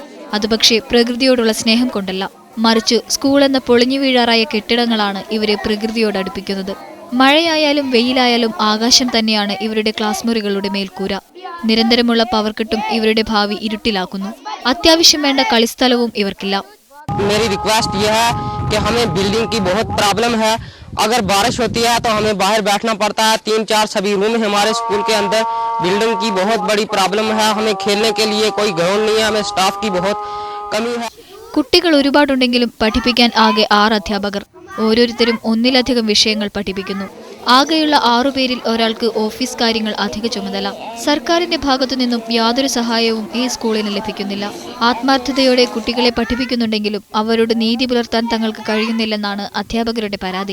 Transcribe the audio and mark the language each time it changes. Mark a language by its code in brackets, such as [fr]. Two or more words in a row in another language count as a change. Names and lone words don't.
[ml] അത് പക്ഷേ പ്രകൃതിയോടുള്ള സ്നേഹം കൊണ്ടല്ല, മറിച്ച് സ്കൂൾ എന്ന പൊളിഞ്ഞു വീഴാറായ കെട്ടിടങ്ങളാണ് ഇവരെ പ്രകൃതിയോട് അടുപ്പിക്കുന്നത്. മഴയായാലും വെയിലായാലും ആകാശം തന്നെയാണ് ഇവരുടെ ക്ലാസ് മുറികളുടെ മേൽക്കൂര. നിരന്തരമുള്ള [en] power cut [ml] ഇവരുടെ ഭാവി ഇരുട്ടിലാക്കുന്നു. അത്യാവശ്യം വേണ്ട കളിസ്ഥലവും ഇവർക്കില്ല. [hi] मेरी रिक्वेस्ट ये है कि हमें बिल्डिंग की बहुत प्रॉब्लम है. अगर बारिश होती है तो हमें बाहर बैठना पड़ता है. 3-4 सभी रूम है हमारे स्कूल के अंदर. बिल्डिंग की बहुत बड़ी प्रॉब्लम है. हमें खेलने के लिए कोई ग्राउंड नहीं है. हमें स्टाफ की बहुत कमी है. [ml] കുട്ടികൾ ഒരുപാടുണ്ടെങ്കിലും പഠിപ്പിക്കാൻ ആകെ 6 അധ്യാപകർ. ഓരോരുത്തരും ഒന്നിലധികം വിഷയങ്ങൾ പഠിപ്പിക്കുന്നു. ആകെയുള്ള 6 പേരിൽ ഒരാൾക്ക് ഓഫീസ് കാര്യങ്ങൾ അധിക ചുമതല. സർക്കാരിന്റെ ഭാഗത്തു നിന്നും യാതൊരു സഹായവും ഈ സ്കൂളിന് ലഭിക്കുന്നില്ല. ആത്മാർത്ഥതയോടെ കുട്ടികളെ പഠിപ്പിക്കുന്നുണ്ടെങ്കിലും അവരോട് നീതി പുലർത്താൻ തങ്ങൾക്ക് കഴിയുന്നില്ലെന്നാണ് അധ്യാപകരുടെ പരാതി.